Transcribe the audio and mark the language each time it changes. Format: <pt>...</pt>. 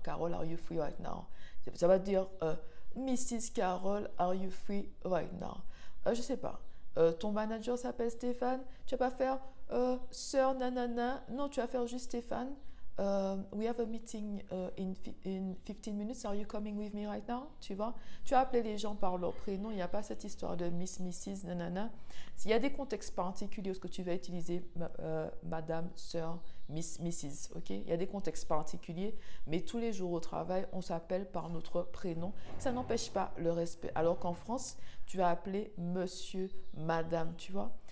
<en>Carole, are you free right now?</en> <fr>Ça va dire Mrs.</fr> <en>Carole, are you free right now?</en> <fr>Je sais pas. Ton manager s'appelle Stéphane. Tu vas pas faire Sœur Nanana. Non, tu vas faire juste Stéphane.</fr> <en>We have a meeting in 15 minutes. Are you coming with me right now?</en> <fr>Tu vois, tu as appelé les gens par leur prénom. Il n'y a pas cette histoire de Miss, Mrs, nanana. S'il y a des contextes particuliers où ce que tu vas utiliser Madame, Sœur, Mrs. Ok? Il y a des contextes particuliers, mais tous les jours au travail, on s'appelle par notre prénom. Ça n'empêche pas le respect. Alors qu'en France, tu vas appeler monsieur, madame, tu vois?</fr>